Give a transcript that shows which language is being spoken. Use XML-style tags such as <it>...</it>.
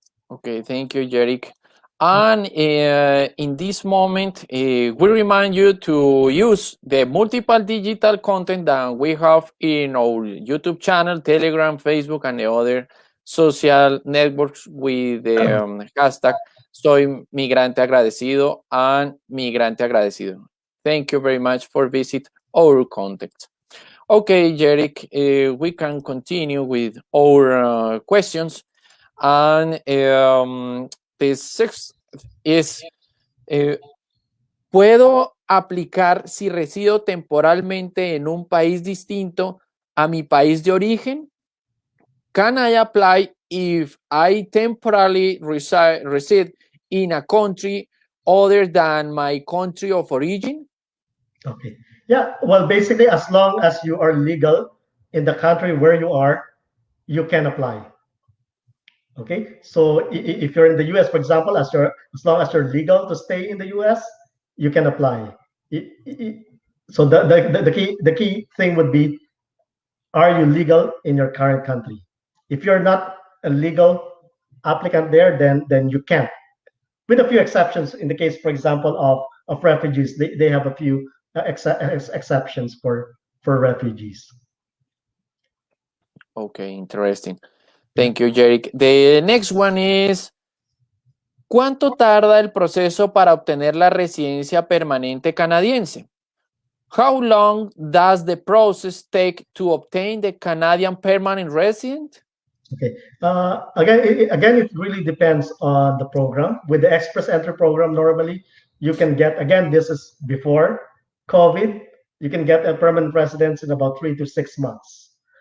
<en>Okay, thank you, Jeric. And in this moment, we remind you to use the multiple digital content that we have in our YouTube channel, Telegram, Facebook, and the other social networks with the hashtag Soy Migrante Agradecido and Migrante Agradecido. Thank you very much for visit our content. Okay, Jeric, we can continue with our questions. And the sixth is,</en> <es>¿puedo aplicar si resido temporalmente en un país distinto a mi país de origen?</es> <en>Can I apply if I temporarily reside in a country other than my country of origin? Okay. Yeah. Well, basically, as long as you are legal in the country where you are, you can apply. Okay. So if you're in the U.S., for example, as long as you're legal to stay in the U.S., you can apply. So the key thing would be, are you legal in your current country? If you're not a legal applicant there, then you can't. With a few exceptions, in the case, for example, of refugees, they have a few exceptions for refugees. Okay, interesting. Thank you, Jeric. The next one is,</en> <es>¿cuánto tarda el proceso para obtener la residencia permanente canadiense?</es> <en>How long does the process take to obtain the Canadian permanent resident? Okay. Again, it really depends on the program. With the express entry program, normally you can get, again, this is before COVID, you can get a permanent residence in about 3 to 6 months.</en>